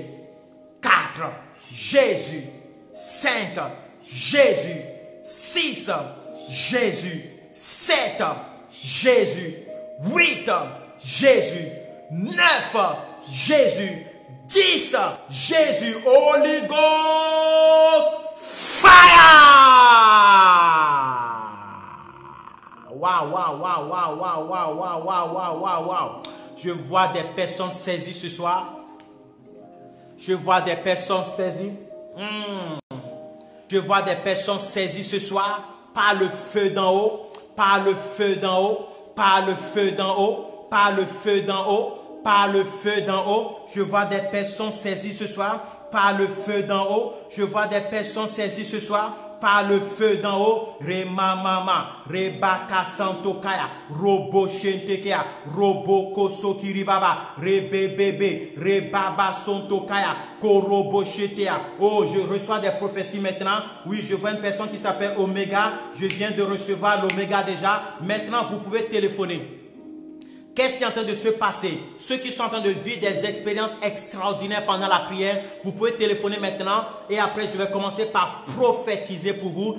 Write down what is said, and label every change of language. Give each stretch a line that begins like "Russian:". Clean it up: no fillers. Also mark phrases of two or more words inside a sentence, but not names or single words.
French: 4, Jésus. 5, Jésus. 6, Jésus. 7, Jésus. 8, Jésus. 9, Jésus. 10, Jésus.
English: Holy Ghost, fire! Waouh, waouh, waouh, waouh, waouh, waouh, waouh, waouh, waouh, waouh.
French: Je vois des personnes saisies ce soir. Je vois des personnes saisies. Je vois des personnes saisies ce soir par le feu d'en haut, par le feu d'en haut, par le feu d'en haut, par le feu d'en haut, par le feu d'en haut. Je vois des personnes saisies ce soir par le feu d'en haut. Je vois des personnes saisies ce soir par le feu d'en haut. Rema mama, rebaka santokaya, robo shentekea, robo kosokiribaba, rebebebe, rebaba sontokaya, korobo shetea. Oh, je reçois des prophéties maintenant. Oui, je vois une personne qui s'appelle Omega. Je viens de recevoir l'Omega déjà. Maintenant, vous pouvez téléphoner. Qu'est-ce qui est en train de se passer? Ceux qui sont en train de vivre des expériences extraordinaires pendant la prière, vous pouvez téléphoner maintenant et après je vais commencer par prophétiser pour vous.